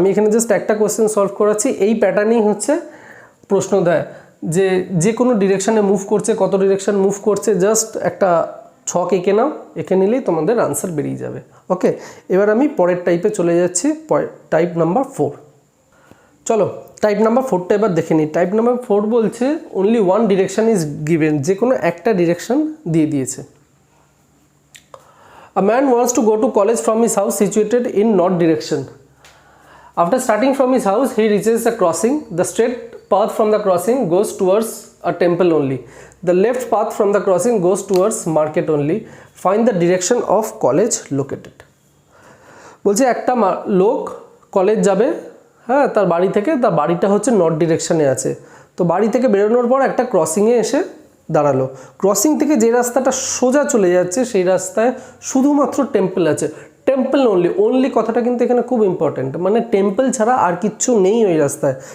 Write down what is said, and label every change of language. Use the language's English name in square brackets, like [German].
[Bangla] আমি এখানে জাস্ট একটা কোয়েশ্চেন সলভ করাচ্ছি, এই প্যাটার্নেই হচ্ছে প্রশ্ন দেয়, যে কোনো ডিরেকশানে মুভ করছে, কত ডিরেকশান মুভ করছে, জাস্ট একটা ছক এঁকে নাও, এঁকে নিলেই তোমাদের আনসার বেরিয়ে যাবে। ওকে, এবার আমি পরের টাইপে চলে যাচ্ছি, টাইপ নাম্বার 4। চলো টাইপ নাম্বার 4টা এবার দেখে নিই। টাইপ নাম্বার 4 বলছে [English] only one direction is given, [Bangla] যে কোনো একটা ডিরেকশন দিয়ে দিয়েছে। [English] A man wants to go to college from his house situated in north direction. After starting from his house, he reaches a crossing. The straight path from the crossing goes towards a temple only. The left path from the crossing goes towards market only. Find the direction of college located. [Bangla] বলছে একটা লোক college যাবে, হ্যাঁ, তার বাড়ি থেকে, তার বাড়িটা হচ্ছে নর্থ ডিরেকশানে আছে। তো বাড়ি থেকে বেরোনোর পর একটা ক্রসিংয়ে এসে দাঁড়ালো। ক্রসিং থেকে যে রাস্তাটা সোজা চলে যাচ্ছে সেই রাস্তায় শুধুমাত্র টেম্পল আছে। টেম্পল অনলি কথাটা কিন্তু এখানে খুব ইম্পর্ট্যান্ট, মানে টেম্পল ছাড়া আর কিচ্ছু নেই ওই রাস্তায়।